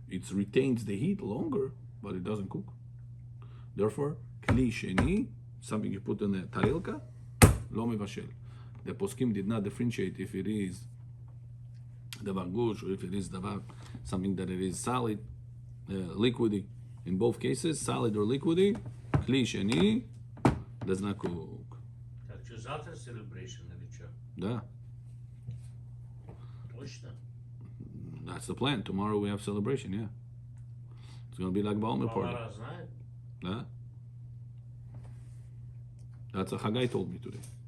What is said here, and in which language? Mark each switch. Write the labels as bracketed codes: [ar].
[en] It retains the heat longer, but it doesn't cook. Therefore, kli sheni, something you put in a tarilka, lo mevashel. The poskim did not differentiate if it is davar gush or if it is davar, something that it is solid, liquidy. In both cases, solid or liquidy, kli sheni does not cook. [ru] Так что завтра celebration или что? Да. Точно? [en] That's the plan. Tomorrow we have celebration, yeah. It's going to be like Ba'omer party. Last night. Huh? That's what Haggai told me today.